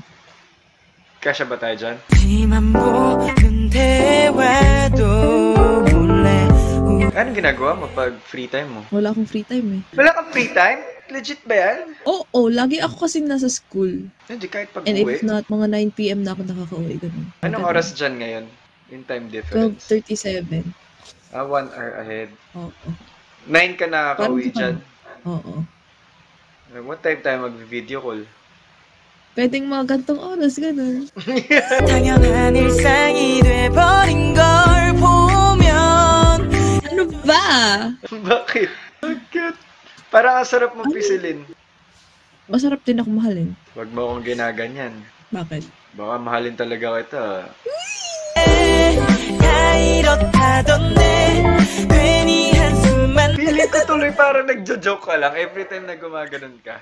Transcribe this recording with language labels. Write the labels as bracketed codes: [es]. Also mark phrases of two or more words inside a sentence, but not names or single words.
[tl] Kasya ba tayo dyan? Anong ginagawa mo pag [en] free time [tl] mo? Wala akong [en] free time [tl] eh. Wala kang [en] free time? [tl] Legit ba yan? Oo, lagi ako kasi nasa school. Hindi, kahit pag [en] And [tl] uwi. [en] if not, [tl] mga 9 p.m. na ako nakaka-uwi. Ganun. Anong Ganun. oras dyan ngayon? Yung [en] time difference. [tl] 12:37. [en] 1 hour ahead. [tl] Oo. 9 ka nakaka-uwi Parang dyan. Oo. [en] What time [tl] tayo mag-video call? Pwedeng mga gantong oras, ganun. [ko] 당연한 일상이 돼버린 걸 보면 [tl] Ano ba? Bakit? Ang cute. Parang ang sarap mong pisilin. Masarap din ako mahalin. Huwag mo akong ginaganyan. Bakit? Baka mahalin talaga kita. Feeling ko tuloy parang nagjo-joke ka lang [en] every time [tl] na gumaganon ka.